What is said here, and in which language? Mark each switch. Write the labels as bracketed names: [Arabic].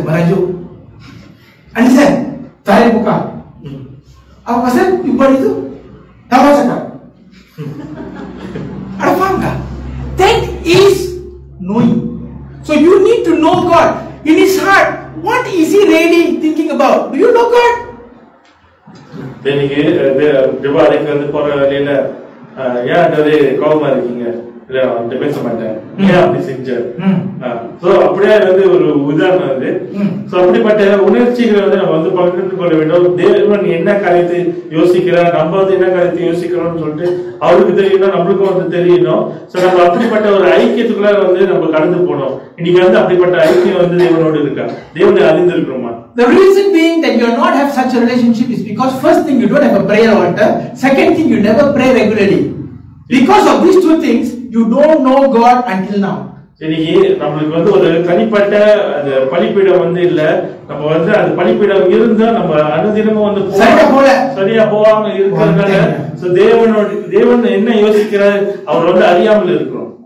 [Malay] Merajuk. Understand? Tarik buka. Apa pasal you buat itu? Tahu cakap. Ada faham tak? [English] That is knowing. So you need to know God in His heart. What is He really thinking about? Do you know God? [Tamil] நீங்க ஜெபாலைக்கு வந்து போற வழியில ஏன் அது கோபமா இருக்கீங்க? இல்ல அவன்கிட்ட பேச மாட்டேன், ஏன் அப்படி செஞ்ச? சோ அப்படியே வந்து ஒரு உதாரணம் அது. சோ அப்படிப்பட்ட உணர்ச்சிகளை வந்து நம்ம வந்து பகிர்ந்து கொள்ள வேண்டும். தேவன் என்ன காரியத்தை யோசிக்கிறார், நம்ம வந்து என்ன காரியத்தை யோசிக்கிறோம்னு சொல்லிட்டு அவருக்கு தெரியணும், நம்மளுக்கும் வந்து தெரியணும். சோ நம்ம அப்படிப்பட்ட ஒரு ஐக்கியத்துக்குள்ள வந்து நம்ம கடந்து போனோம். இன்னைக்கு வந்து அப்படிப்பட்ட ஐக்கியம் வந்து தேவனோடு இருக்கா, தேவனை அறிந்திருக்கிறோமா? [English] The reason being that you are not have such a relationship is because first thing you don't have a prayer altar, second thing you never pray regularly. Because of these two things, you don't know God until now. [Tamil] இன்னைக்கு நம்மளுக்கு வந்து ஒரு தனிப்பட்ட அந்த பலிப்பீடம் வந்து இல்ல. நம்ம வந்து அந்த பலிப்பீடம் இருந்தா நம்ம அனுதினமும் வந்து சரியா போகாம இருக்கிறதுனால தேவன் என்ன யோசிக்கிறார் அவர் வந்து அறியாமல் இருக்கிறோம்.